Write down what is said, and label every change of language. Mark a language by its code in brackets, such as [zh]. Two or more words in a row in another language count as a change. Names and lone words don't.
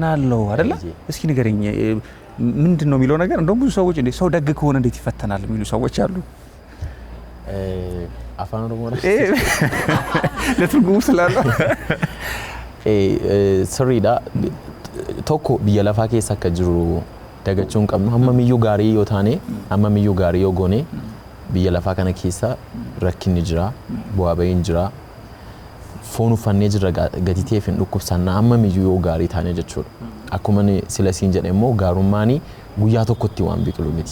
[am] አለው አይደለ? እስኪ ንገረኝ ምንድን ነው የሚለው ነገር? እንደውም ብዙ ሰዎች እንዴ ሰው ደግ ከሆነ እንዴት ይፈተናል የሚሉ ሰዎች አሉ። አፋን ኦሮሞ ለትርጉሙ ስላለው [om] ስሪዳ ቶኮ biyya lafaa keessa akka jiru dagachuun qabnu hammamiyyuu gaarii yoo taane hammamiyyuu gaarii yoo goone biyya lafaa kana keessa rakkinni jira, bu'aa ba'iin jira, foon uffannee jirra gatitee fi dhukkubsannaa hammamiyyuu yoo gaarii taane jechuudha. Akkuma sila siin jedhe immoo gaarummaan guyyaa tokkotti waan biqilu miti.